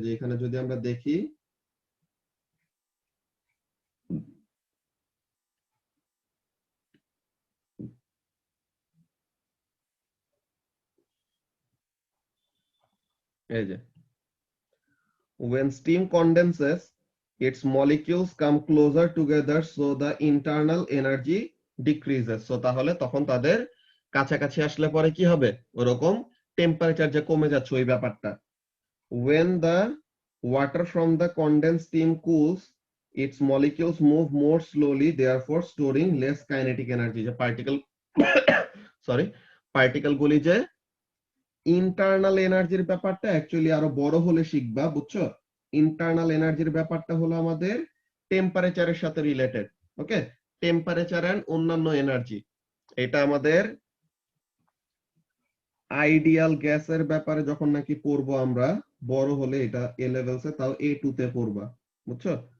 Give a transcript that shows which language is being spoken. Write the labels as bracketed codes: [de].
[bn] যে এখানে যদি আমরা দেখি, এই যে [en] when steam condenses its molecules come closer together so the internal energy decreases. [bn] So তাহলে তখন তাদের কাছাকাছি আসলে পরে কি হবে, ওরকম টেম্পারেচার যে কমে যাচ্ছে ওই ব্যাপারটা। [en] When the water from the condensed steam cools, its molecules move more slowly, therefore storing less kinetic energy. [bn] যে পার্টিকেল সরি পার্টিকেল গুলি যে ইন্টারনাল এনার্জির ব্যাপারটা অ্যাকচুয়ালি আরো বড় হলে শিখবা, বুঝছো? ইন্টারনাল এনার্জির ব্যাপারটা হলো আমাদের টেম্পারেচারের সাথে রিলেটেড। ওকে, টেম্পারেচার এন্ড অন্যান্য এনার্জি, এটা আমাদের আইডিয়াল গ্যাসের ব্যাপারে যখন নাকি পড়বো আমরা বড় হলে, এটা এ লেভেলসে, তাও A2 তে পড়বা, বুঝছো?